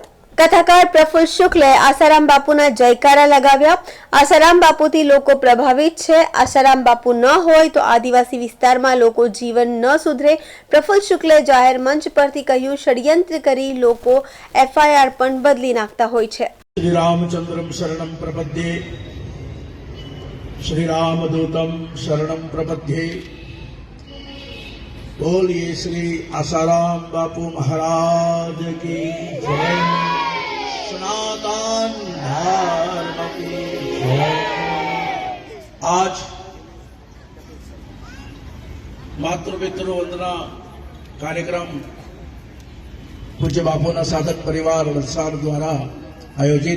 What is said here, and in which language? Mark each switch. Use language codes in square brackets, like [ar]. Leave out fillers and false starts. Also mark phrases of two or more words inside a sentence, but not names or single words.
[gu] કથાકાર પ્રફુલ્લ શુક્લે આસારામ બાપુના જયકારા લગાવ્યા। આસારામ બાપુથી લોકો પ્રભાવિત છે। આસારામ બાપુ ન હોય તો આદિવાસી વિસ્તારમાં લોકો જીવન ન સુધરે। પ્રફુલ્લ શુક્લે જાહેર મંચ પરથી કહ્યું, ષડયંત્ર કરી લોકો FIR પણ બદલી નાખતા હોય છે। [sa] श्री रामचंद्रम शरणं प्रपद्ये, श्री रामदूतम शरणं प्रपद्ये। [hi] बोलिए श्री आसाराम बापू महाराज की जय, सनातन धर्म की जय। [gu] આજ માતૃ પિતૃ વંદના કાર્યક્રમ પૂજ્ય બાપુના સાધક પરિવાર વલસાડ દ્વારા આયોજિત